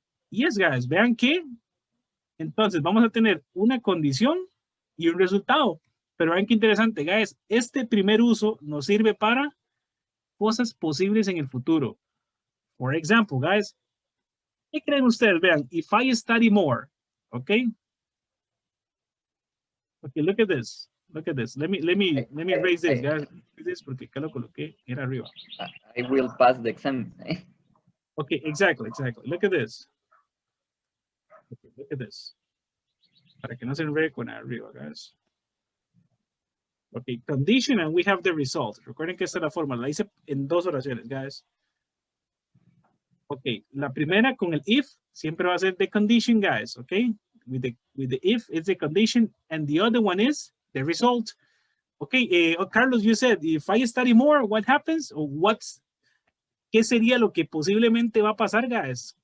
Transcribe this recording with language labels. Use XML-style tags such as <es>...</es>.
<es>Yes, guys, vean que entonces vamos a tener una condición y un resultado. Pero vean qué interesante, guys. Este primer uso nos sirve para cosas posibles en el futuro.</es> <en>For example, guys,</en> <es>¿qué creen ustedes?</es> <en>Vean, if I study more, okay? Okay, look at this. Look at this. Let me raise this, guys.</en> <es>This porque acá lo coloqué, era arriba.</es> <en>I will pass the exam. Okay, exactly. Look at this. Okay, look at this.</en> <es>Para que no se enrede con arriba, guys.</es> <en>Okay, condition and we have the result.</en> <es>Recuerden que esta es la forma. La hice en dos oraciones, guys. Okay, la primera con el if siempre va a ser</es> <en>the condition,</en> <es>guys.</es> <en>Okay, with the if it's the condition, and the other one is the result. Okay, Carlos, you said if I study more, what happens?</en> <es>Or ¿qué sería lo que posiblemente va a pasar, guys?</es>